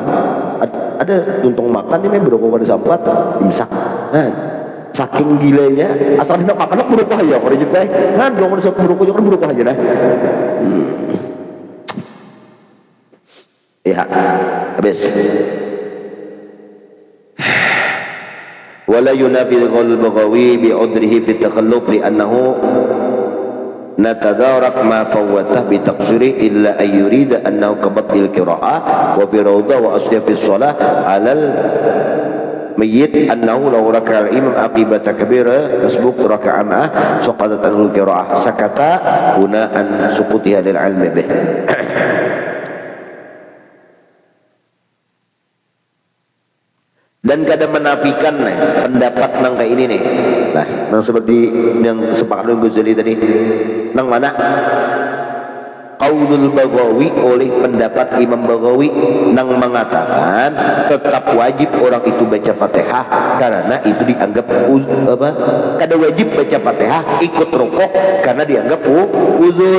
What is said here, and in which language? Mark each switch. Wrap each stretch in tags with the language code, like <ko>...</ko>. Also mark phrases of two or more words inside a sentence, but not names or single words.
<bjn>Ada tuntung makan ini berokok pada sampat imsak. Nah, saking gilanya asal hendak makan aku berokok aja kalau gitu kan dong ada satu berokok jangan berokok aja dah. Ya, habis.</bjn> <ar>ولا ينافي البغوي بعذره في التخلف لأنه نتدارك ما فوته بتقصير إلا أن يريد أنه كبدل القراءة وفي الروضة وأصل في الصلاة على الميت أنه لو ركع الإمام عقب تكبيرة مسبوق ركع معه سقطت عنه القراءة سكت هنا عن سقوطها للعلم به.</ar> <bjn>Dan kada menafikan pendapat nang kayak ini nih. Nah, nang seperti yang sepakat dengan Ghazali tadi. Nang mana?</bjn> <ar>قول البغوي</ar> <bjn>oleh pendapat Imam Baghawi nang mengatakan tetap wajib orang itu baca Fatihah karena itu dianggap kada wajib baca Fatihah ikut rukuk karena dianggap uzur.</bjn>